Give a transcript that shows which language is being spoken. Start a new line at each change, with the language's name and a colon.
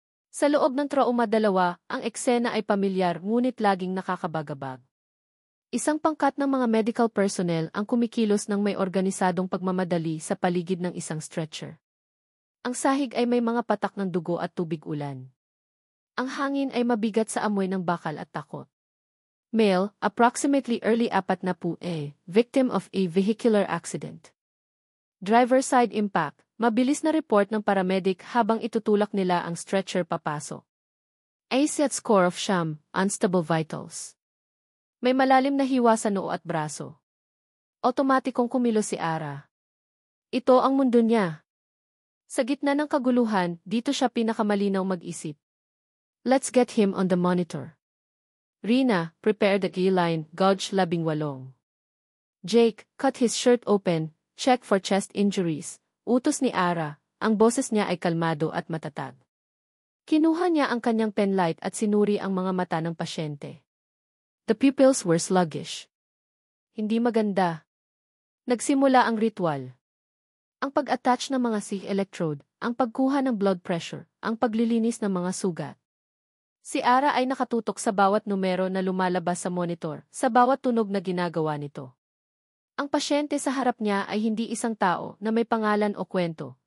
Filipino: Sa loob ng trauma 2, ang eksena ay pamilyar ngunit laging nakakabagabag. Isang pangkat ng mga medical personnel ang kumikilos ng may organisadong pagmamadali sa paligid ng isang stretcher. Ang sahig ay may mga patak ng dugo at tubig ulan. Ang hangin ay mabigat sa amoy ng bakal at takot.
English: Male, approximately early 40, victim of a vehicular accident. Driver side impact,
Filipino: mabilis na report ng paramedic habang itutulak nila ang stretcher papasok.
English: ACAT score of SHAM, unstable vitals.
Filipino: May malalim na hiwa sa noo at braso. Otomatikong kumilos si Ara. Ito ang mundo niya. Sa gitna ng kaguluhan, dito siya pinakamalinaw mag-isip.
English: Let's get him on the monitor. Rina, prepare the key-line, gauge 18. Jake, cut his shirt open, check for chest injuries.
Filipino: Utos ni Ara, ang boses niya ay kalmado at matatag. Kinuha niya ang kanyang penlight at sinuri ang mga mata ng pasyente.
English: The pupils were sluggish.
Filipino: Hindi maganda. Nagsimula ang ritual. Ang pag-attach ng mga CT electrode, ang pagkuha ng blood pressure, ang paglilinis ng mga sugat. Si Ara ay nakatutok sa bawat numero na lumalabas sa monitor, sa bawat tunog na ginagawa nito. Ang pasyente sa harap niya ay hindi isang tao na may pangalan o kwento.